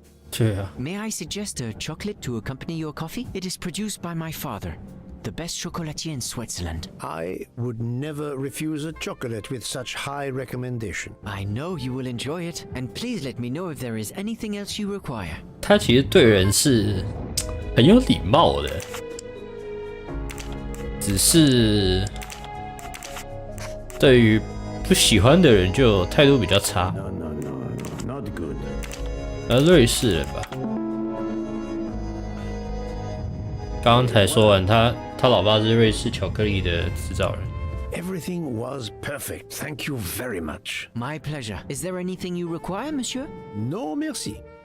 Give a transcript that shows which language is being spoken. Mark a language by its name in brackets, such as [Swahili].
[Chinese] 对啊。 [English] May I suggest a chocolate to accompany your coffee? It is produced by my father, the best chocolatier in Switzerland. I would never refuse a chocolate with such high recommendation. I know you will enjoy it, and please let me know if there is anything else you require. [Chinese] 他其实对人是很有礼貌的，只是对于不喜欢的人就态度比较差。 [English] No, not good. [Chinese] 瑞士人吧，刚刚才说完，他老爸是瑞士巧克力的制造人。 [English] Everything was perfect. Thank you very much. My pleasure. Is there anything you require, monsieur? No, merci.